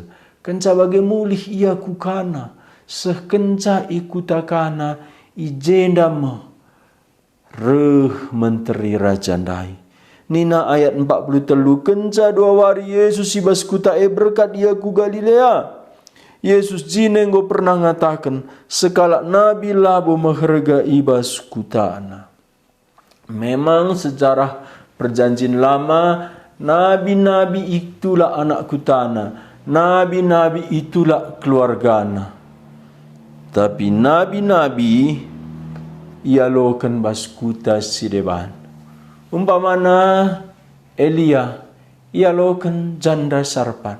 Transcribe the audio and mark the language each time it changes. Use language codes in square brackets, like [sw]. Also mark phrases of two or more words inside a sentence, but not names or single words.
[btx] Kenca bagi mulih ia kukana sekenca ikutakana ijenda me reh menteri raja ndai. Nina ayat 43 kenca 2 wari Yesus ibas kuta berkat ia ku Galilea. Yesus jinenggo [id] pernah ngatakan [btx] sekala nabi labo meherga ibas kutana. [id] Memang sejarah perjanjian lama nabi-nabi itulah [btx] anak kutana. Nabi-nabi itulah keluargana. Tapi nabi-nabi ialokan bas kuta sideban. Umpamana Elia ialokan janda sarpan.